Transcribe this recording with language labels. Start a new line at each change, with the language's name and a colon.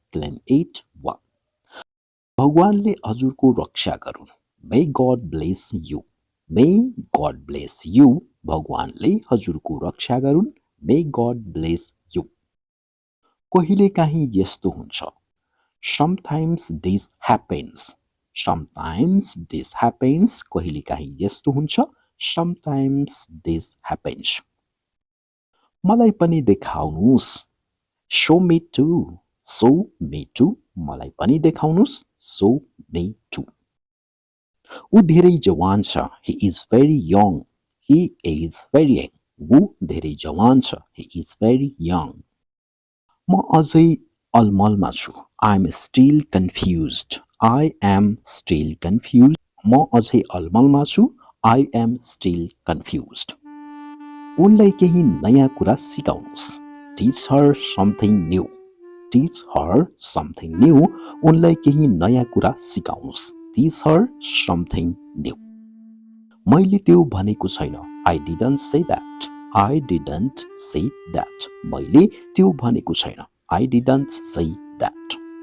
English: Clean it well.
Nepali: भगवानले हजुरको रक्षा गरून्.
English: May God bless you. May God bless you.
Nepali: भगवानले हजुरको रक्षा गरून्.
English: May God bless you.
Nepali: कहिलेकाहीँ यस्तो हुन्छ.
English: Sometimes this happens. Sometimes this happens.
Nepali: कहिलेकाहीँ यस्तो हुन्छ.
English: Sometimes this happens.
Nepali: मलाई पनि देखाउनुस्.
English: Show me too. Show me too.
Nepali: मलाई पनि देखाउनुस्.
English: Show me too.
Nepali: ऊ धेरै जवान छ.
English: He is very young. He is very young.
Nepali: ऊ धेरै जवान छ.
English: He is very young.
Nepali: म अझै अलमलमा छु.
English: I am still confused. I am still confused.
Nepali: म अझै अलमलमा छु.
English: I am still confused.
Nepali: उनलाई केही नयाँ कुरा सिकाउनुस्.
English: Teach her something new. Teach her something new.
Nepali: उनलाई केही नयाँ कुरा सिकाउनुस्.
English: Teach her something new.
Nepali: मैले त्यो भनेको छैन.
English: I didn't say that. I didn't say that.
Nepali: मैले त्यो भनेको छैन.
English: I didn't say that.